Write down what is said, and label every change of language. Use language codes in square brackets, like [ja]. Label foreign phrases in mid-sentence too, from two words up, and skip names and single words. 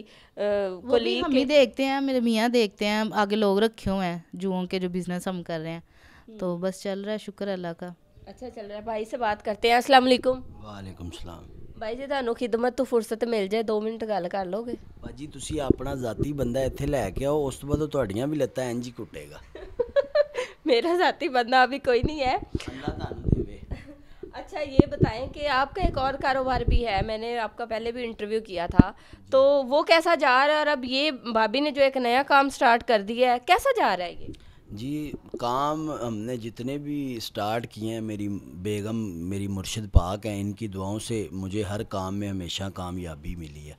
[ur] کولیگ ہم ہی دیکھتے ہیں, میرے میاں دیکھتے ہیں, آگے لوگ رکھے ہوئے ہیں جوؤں کے جو بزنس ہم کر رہے ہیں, تو بس چل رہا ہے, شکر اللہ کا. اچھا چل رہا ہے. بھائی سے بات کرتے ہیں. السلام علیکم. وعلیکم السلام. [pa] بھائی جی تانوں خدمت تو فرصت مل جائے 2 منٹ گل کر لو گے؟ باجی ਤੁਸੀਂ ਆਪਣਾ ذاتی ਬੰਦਾ ਇੱਥੇ ਲੈ ਕੇ ਆਓ, ਉਸ ਤੋਂ ਬਾਅਦ ਤੁਹਾਡੀਆਂ ਵੀ ਲੱਤਾਂ ਇੰਜ ਹੀ ਕੁੱਟੇਗਾ. [ur] میرا ذاتی بندہ ابھی کوئی نہیں ہے. [pa] اللہ ਤੁਹਾਨੂੰ ਦੇਵੇ. [ur] اچھا یہ بتائیں کہ آپ کا ایک اور کاروبار بھی ہے, میں نے آپ کا پہلے بھی انٹرویو کیا تھا, تو وہ کیسا جا رہا ہے؟ اور اب یہ بھابھی نے جو ایک نیا کام سٹارٹ کر دیا ہے, کیسا جا رہا ہے یہ؟ جی کام ہم نے جتنے بھی سٹارٹ کیے ہیں, میری بیگم میری مرشد پاک ہیں, ان کی دعاؤں سے مجھے ہر کام میں ہمیشہ کامیابی ملی ہے.